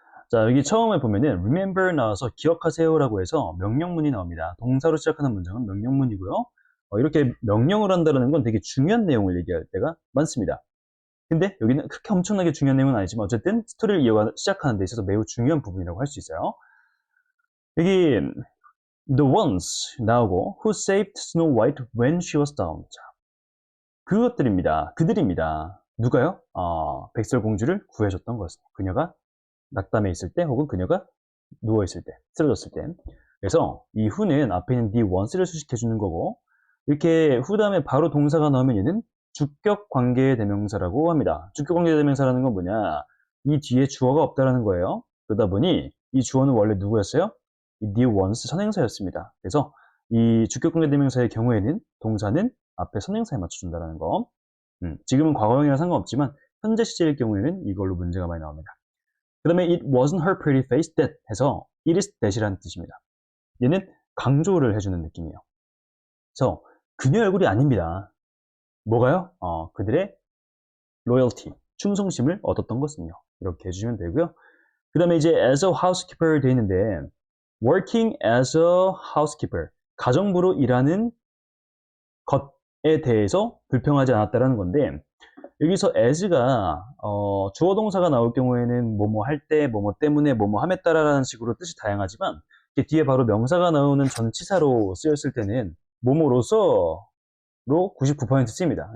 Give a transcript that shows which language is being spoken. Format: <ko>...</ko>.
<ko>자, 여기 처음에 보면은 remember 나와서 기억하세요라고 해서 명령문이 나옵니다. 동사로 시작하는 문장은 명령문이고요. 이렇게 명령을 한다는 건 되게 중요한 내용을 얘기할 때가 많습니다. 근데 여기는 그렇게 엄청나게 중요한 내용은 아니지만 어쨌든 스토리를 시작하는 데 있어서 매우 중요한 부분이라고 할 수 있어요. 여기 the ones 나오고</ko> <en>who saved Snow White when she was down.</en> <ko>자, 그것들입니다. 그들입니다. 누가요? 백설공주를 구해줬던 것은 그녀가 낙담해 있을 때 혹은 그녀가 누워 있을 때, 쓰러졌을 때. 그래서 이 who는 앞에 있는 the ones를 수식해 주는 거고 이렇게 who 다음에 바로 동사가 나오면 얘는 주격 관계 대명사라고 합니다. 주격 관계 대명사라는 건 뭐냐? 이 뒤에 주어가 없다라는 거예요. 그러다 보니 이 주어는 원래 누구였어요? 이 the ones 선행사였습니다. 그래서 이 주격 관계 대명사의 경우에는 동사는 앞에 선행사에 맞춰준다는 거. 지금은 과거형이랑 상관없지만 현재 시제일 경우에는 이걸로 문제가 많이 나옵니다. 그 다음에</ko> <en>it wasn't her pretty face that</en> <ko>해서 it is that이라는 뜻입니다. 얘는 강조를 해주는 느낌이에요. 그래서 그녀의 얼굴이 아닙니다. 뭐가요? 그들의 loyalty, 충성심을 얻었던 것은요. 이렇게 해주시면 되고요. 그 다음에 이제 as a housekeeper 되어 있는데</ko> <en>working as a housekeeper,</en> <ko>가정부로 일하는 것에 대해서 불평하지 않았다라는 건데 여기서 as가 주어 동사가 나올 경우에는 뭐뭐 할 때, 뭐뭐 때문에, 뭐뭐 함에 따라라는 식으로 뜻이 다양하지만 뒤에 바로 명사가 나오는 전치사로 쓰였을 때는 뭐뭐로서로 99% 쓰입니다.</ko>